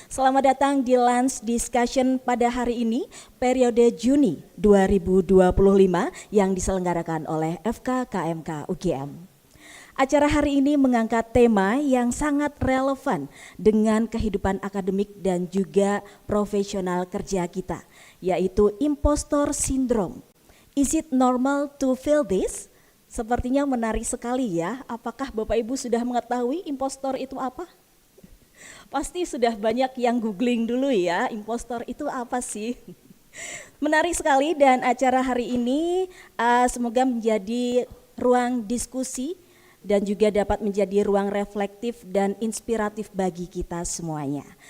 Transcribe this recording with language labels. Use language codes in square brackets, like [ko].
[id] Selamat datang di lunch discussion pada hari ini, periode Juni 2025 yang diselenggarakan oleh FK-KMK UGM. Acara hari ini mengangkat tema yang sangat relevan dengan kehidupan akademik dan juga profesional kerja kita, yaitu Impostor Syndrome. [en] Is it normal to feel this? [id] Sepertinya menarik sekali ya. Apakah Bapak Ibu sudah mengetahui impostor itu apa? Pasti sudah banyak yang googling dulu ya, impostor itu apa sih? Menarik sekali, dan acara hari ini semoga menjadi ruang diskusi dan juga dapat menjadi ruang reflektif dan inspiratif bagi kita semuanya.